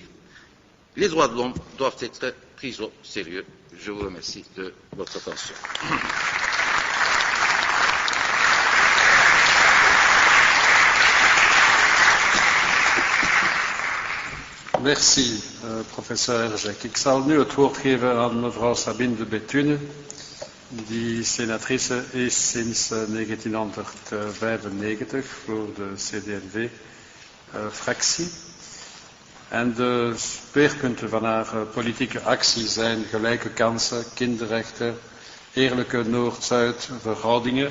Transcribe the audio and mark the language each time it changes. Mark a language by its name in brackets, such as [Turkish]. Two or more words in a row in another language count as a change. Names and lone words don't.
[French] Les droits de l'homme doivent être pris au sérieux. Je vous remercie de votre attention. Merci, [Dutch] professor Jack. Ik zal nu het woord geven aan mevrouw Sabine de Bethune, die senatrice is sinds 1995 voor de CD&V-fractie. En de speerpunten van haar politieke actie zijn gelijke kansen, kinderrechten, eerlijke Noord-Zuid verhoudingen.